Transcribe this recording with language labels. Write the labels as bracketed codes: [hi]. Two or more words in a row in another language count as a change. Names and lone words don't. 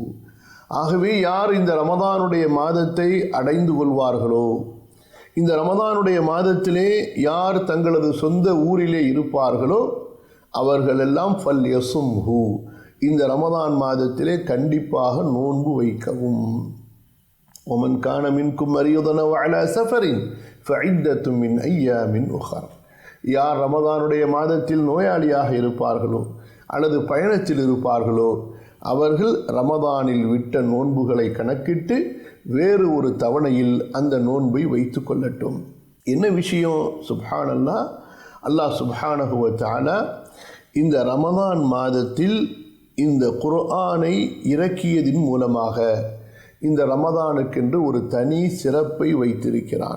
[ta] ஆகவே யார் இந்த ரமதானுடைய மாதத்தை அடைந்து கொள்வார்களோ, இந்த ரமதானுடைய மாதத்திலே யார் தங்களது சொந்த ஊரிலே இருப்பார்களோ அவர்களெல்லாம் ஃபல்யஸும்ஹு, இந்த ரமதான் மாதத்திலே கண்டிப்பாக நோன்பு வைக்கவும். [ar] ومن كان منكم مريضا أو على سفر فعدة من أيام أخر. [ta] யார் ரமதானுடைய மாதத்தில் நோயாளியாக இருப்பார்களோ அல்லது பயணத்தில் இருப்பார்களோ அவர்கள் ரமதானில் விட்ட நோன்புகளை கணக்கிட்டு வேறு ஒரு தவணையில் அந்த நோன்பை வைத்து கொள்ளட்டும். என்ன விஷயம்? சுப்ஹானல்லாஹ், [ar] الله سبحانه وتعالى [ta] இந்த ரமதான் மாதத்தில் இந்த குர்ஆனை இறக்கியதின் மூலமாக இந்த ரமதானுக்கென்று ஒரு தனி சிறப்பை வைத்திருக்கிறான்.